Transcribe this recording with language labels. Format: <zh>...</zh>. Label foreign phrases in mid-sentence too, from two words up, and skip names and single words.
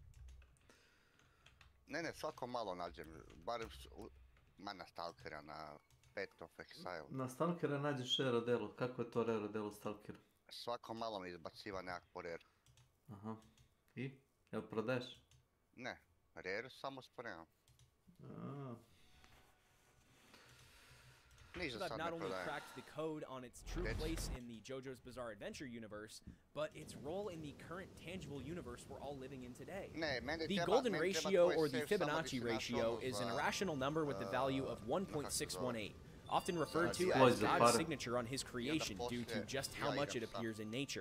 <sr>Ne, svako malo nađem, barem na Stalkera, na Path of Exile. Na Stalkera nađeš rare odelo. Kako je to rare odelo Stalker? Svako malo mi izbaciva nekako rare. Aha. I? Jel prodaješ? Ne, rare samo spremam.</sr> <en>I've not only cracked the code on its true place in the JoJo's Bizarre Adventure universe, but its role in the current tangible universe we're all living in today. The golden ratio, or the Fibonacci ratio, is an irrational number with the value of 1.618, often referred to as God's signature on his creation due to just how much it appears in nature.</en>